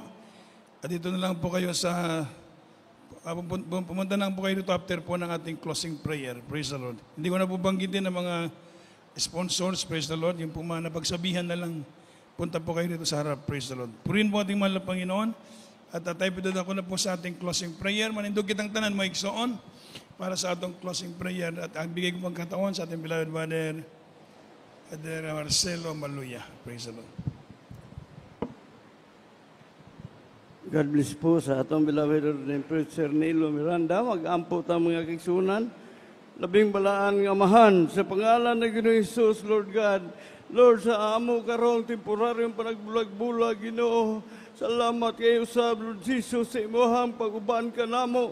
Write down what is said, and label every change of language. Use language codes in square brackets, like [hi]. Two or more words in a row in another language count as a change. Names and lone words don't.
[tl] At dito na lang po kayo sa, pumunta na lang po kayo dito after po ng ating closing prayer. [en] Praise the Lord. [tl] Hindi ko na po banggitin ang mga sponsors, [en] praise the Lord. [tl] Yung po mga napagsabihan na lang, punta po kayo dito sa harap, [en] praise the Lord. [tl] Purihin po ating mahal na Panginoon. At tayo ako na po sa ating closing prayer. [ceb] Manindog kitang tanan, maigsoon, para sa atong closing prayer. [tl] At ang bigay ko pagkataon sa ating beloved Father Marcelo Maluya. [en] Praise the Lord. God bless [ceb] po sa atong [en] beloved ordained preacher [ceb] Nilo Miranda. Mag-ampo ta mga kigsunan. Labing balaan ng amahan sa pangalan ng Ginoong Hesus, [en] Lord God. [ceb] Lord, sa amo karong temporaryong panagbulag-bulag, Ginoo. Salamat kayo sa Lord Jesus sa imuhang pag-uban ka namo.